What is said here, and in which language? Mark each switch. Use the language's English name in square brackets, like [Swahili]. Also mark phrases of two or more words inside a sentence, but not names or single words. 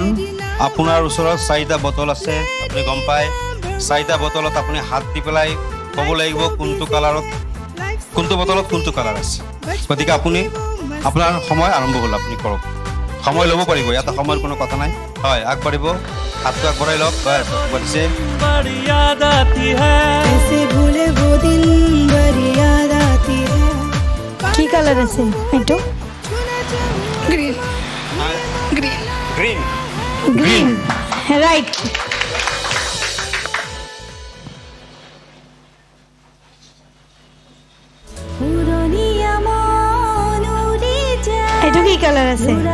[Assamese] আপোনাৰ ওচৰত 4টা বটল আছে আপুনি গম পায় 4টা বটলত আপুনি হাত দি পেলাই ক'ব লাগিব কোনটো কালাৰত কোনটো বটলত কোনটো কালাৰ আছে গতিকে আপুনি আপোনাৰ সময় আৰম্ভ হ'ল আপুনি কৰক সময় ল'ব পাৰিব ইয়াত সময়ৰ কোনো কথা নাই হয় আগবাঢ়িব হাতটো আগবঢ়াই লওক বাঢ়িছে [Hindi] कैसे भूले वो दिन बड़ी याद आती है [Assamese] কি কালার আছে এইটো গ্ৰীণ গ্ৰীণ গ্ৰীণ [English] green right [Assamese] এইটো কি কালাৰ আছে